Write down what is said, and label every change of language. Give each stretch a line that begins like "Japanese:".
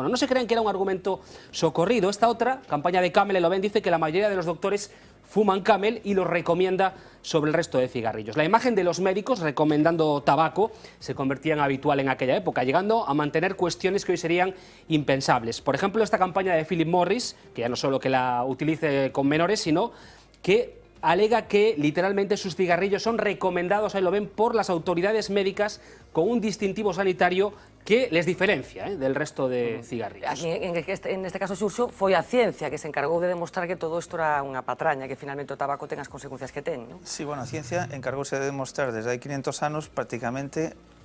Spanish: Bueno, no se crean que era un argumento socorrido. Esta otra campaña de Camel Eloven dice que la mayoría de los doctores fuman Camel y lo recomienda sobre el resto de cigarrillos. La imagen de los médicos recomendando tabaco se convertía en habitual en aquella época, llegando a mantener cuestiones que hoy serían impensables. Por ejemplo, esta campaña de Philip Morris, que ya no solo que la utilice con menores, sino que alega que literalmente sus cigarrillos son recomendados, ahí lo ven, por las autoridades médicas con un distintivo sanitario que les diferencia del resto de cigarrillos.
Galician: Aquí, en este caso, Xurxo, foi a ciencia que se encargou de demostrar que todo isto era unha patraña, que finalmente o tabaco ten as consecuencias que ten, non? Sí, bueno, a ciencia encargouse de demostrar desde hai 500 anos prácticamente